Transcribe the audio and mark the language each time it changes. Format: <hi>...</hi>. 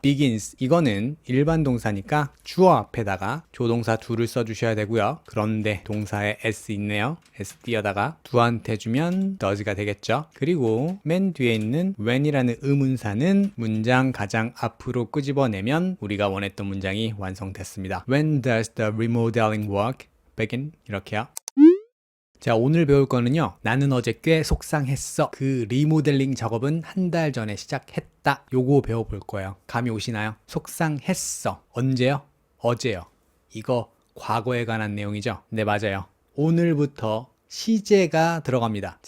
<ko>begins 이거는 일반 동사니까 주어 앞에다가 조동사 do를 써주셔야 되고요. 그런데 동사에 s 있네요. s 띄어다가 do한테 주면 does가 되겠죠. 그리고 맨 뒤에 있는 when이라는 의문사는 문장 가장 앞으로 끄집어내면 우리가 원했던 문장이 완성됐습니다.</ko> <en>When does the remodeling work begin?</en> <ko>이렇게요. 자, 오늘 배울 거는요. 나는 어제 꽤 속상했어. 그 리모델링 작업은 한 달 전에 시작했다. 요거 배워볼 거예요. 감이 오시나요? 속상했어. 언제요? 어제요. 이거 과거에 관한 내용이죠? 네, 맞아요. 오늘부터 시제가 들어갑니다.</ko>